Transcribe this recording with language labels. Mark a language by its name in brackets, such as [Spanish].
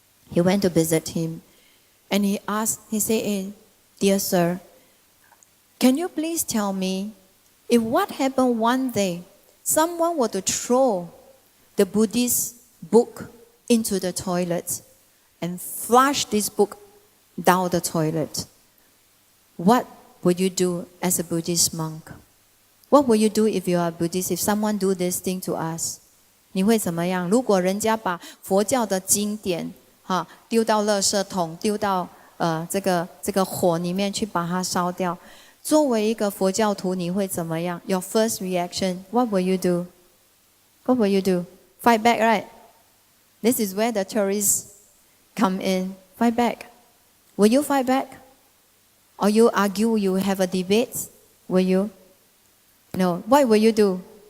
[English] He went to visit him, and he said, dear sir, can you please tell me if what happened one day, someone were to throw the Buddhist book into the toilet and flush this book down the toilet, what would you do as a Buddhist monk? What would you do if you are a Buddhist, if someone do this thing to us? [Chinese] 你会怎么样？如果人家把佛教的经典丢到垃圾桶，丢到这个火里面去把它烧掉，作为一个佛教徒，你会怎么样？ [English] Your first reaction, what will you do? What will you do? Fight back, right? This is where the terrorists come in. Fight back. Will you fight back? Or you argue, you have a debate? Will you? No. What will you do?